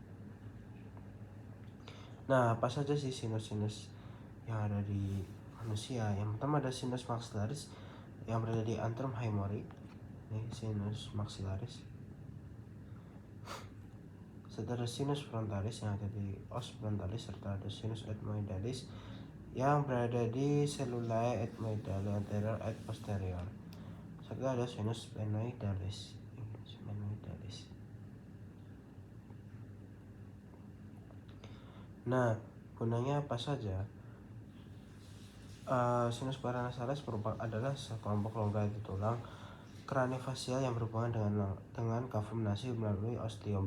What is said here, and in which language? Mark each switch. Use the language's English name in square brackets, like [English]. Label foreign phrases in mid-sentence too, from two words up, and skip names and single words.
[Indonesian] Nah, apa saja sih sinus-sinus yang ada di manusia? Yang pertama ada [Latin] sinus maxillaris [Indonesian] yang berada di [Latin] antrum haemori. [Indonesian] Ini [Latin] sinus maxillaris. [Indonesian] Serta ada [Latin] sinus frontalis [Indonesian] yang ada di [Latin] os frontalis, [Indonesian] serta ada [Latin] sinus ethmoidalis [Indonesian] yang berada di [Latin] cellulae ethmoidale anterior et posterior. [Indonesian] Serta ada [Latin] sinus sphenoidalis. [Indonesian] Nah, gunanya apa saja? [Latin] Sinus paranasales [Indonesian] adalah sekelompok rongga di tulang kraniofacial yang berhubungan dengan kavum nasi melalui ostium.